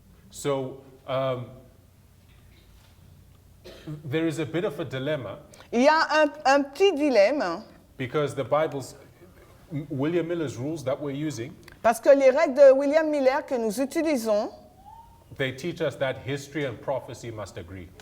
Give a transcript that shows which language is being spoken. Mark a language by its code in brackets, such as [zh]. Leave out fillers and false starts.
[en] So there is a bit of a dilemma [fr] Il y a un petit dilemme, [en] because the William Miller's rules that we're using, [fr] parce que les règles de William Miller que nous utilisons [en] they teach us that history and prophecy must agree.